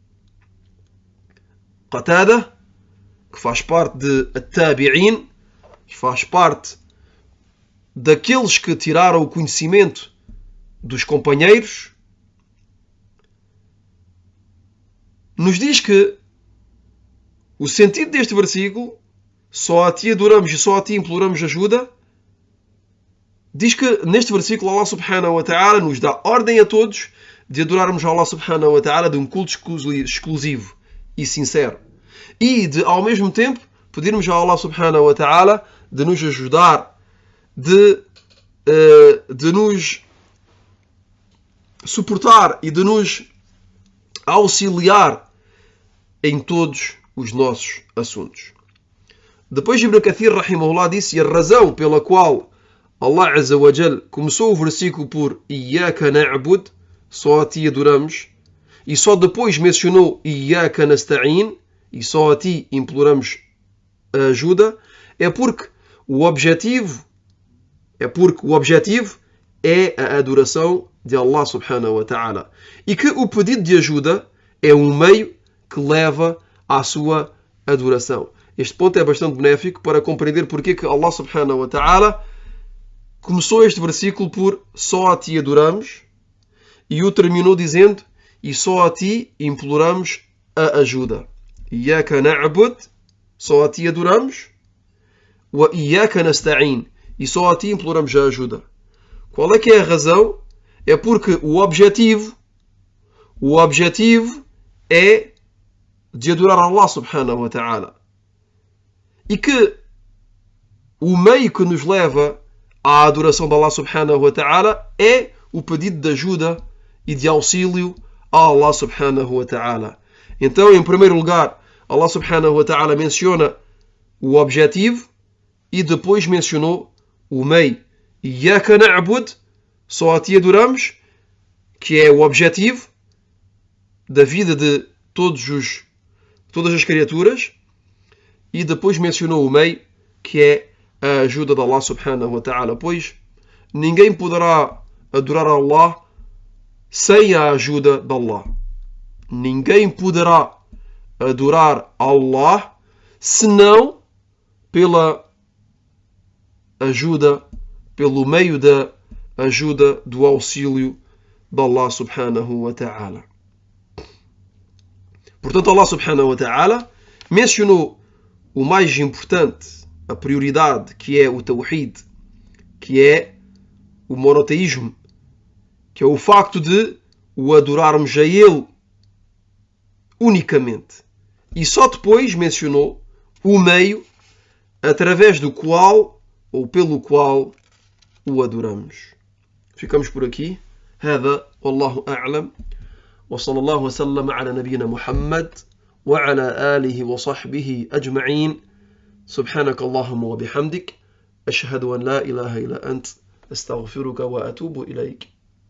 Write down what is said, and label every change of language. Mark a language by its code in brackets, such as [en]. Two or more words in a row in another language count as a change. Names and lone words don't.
[pt] Qatada, que faz parte de At-Tabi'in, que faz parte daqueles que tiraram o conhecimento dos companheiros, nos diz que o sentido deste versículo, só a ti adoramos e só a ti imploramos ajuda, diz que neste versículo [ar] الله سبحانه وتعالى [pt] nos dá ordem a todos de adorarmos a Allah subhanahu wa ta'ala de um culto exclusivo e sincero. E de, ao mesmo tempo, pedirmos a [ar] الله سبحانه وتعالى [pt] de nos ajudar, de nos suportar e de nos auxiliar em todos os nossos assuntos. Depois Ibn Kathir, rahimahullah, disse, e a razão pela qual [ar] الله عز وجل [pt] começou o versículo por [ar] إياك نعبد, [pt] só a ti adoramos, e só depois mencionou [ar] إياك نستعين, [pt] e só a ti imploramos ajuda, é porque o objetivo é a adoração de [ar] الله سبحانه وتعالى. [pt] E que o pedido de ajuda é um meio que leva à sua adoração. Este ponto é bastante benéfico para compreender porque que [ar] الله سبحانه وتعالى [pt] começou este versículo por só a ti adoramos e o terminou dizendo e só a ti imploramos a ajuda. [ar] إياك نعبد, [pt] só a ti adoramos, [ar] وإياك نستعين, [pt] e só a ti imploramos a ajuda. Qual é que é a razão? É porque o objetivo é de adorar [ar] الله سبحانه وتعالى. [pt] E que o meio que nos leva à adoração de [ar] الله سبحانه وتعالى [pt] é o pedido de ajuda e de auxílio a [ar] الله سبحانه وتعالى. [pt] Então, em primeiro lugar, [ar] الله سبحانه وتعالى [pt] menciona o objetivo e depois mencionou o meio. [ar] إياك نعبد, [pt] só a ti adoramos, que é o objetivo da vida de todas as criaturas, e depois mencionou o meio, que é a ajuda de [ar] الله سبحانه وتعالى, [pt] pois ninguém poderá adorar a Allah sem a ajuda de Allah. Ninguém poderá adorar a Allah senão pela ajuda, pelo meio da ajuda do auxílio de [ar] الله سبحانه وتعالى. [pt] Portanto, [ar] الله سبحانه وتعالى [pt] mencionou o mais importante, a prioridade, que é o Tawhid, que é o monoteísmo, que é o facto de o adorarmos a Ele unicamente. E só depois mencionou o meio através do qual ou pelo qual o adoramos. Ficamos por aqui. [ar] هذا والله أعلم وصلى الله وسلم على نبينا محمد وعلى آله وصحبه أجمعين. سبحانك اللهم وبحمدك أشهد أن لا إله إلا أنت أستغفرك وأتوب إليك.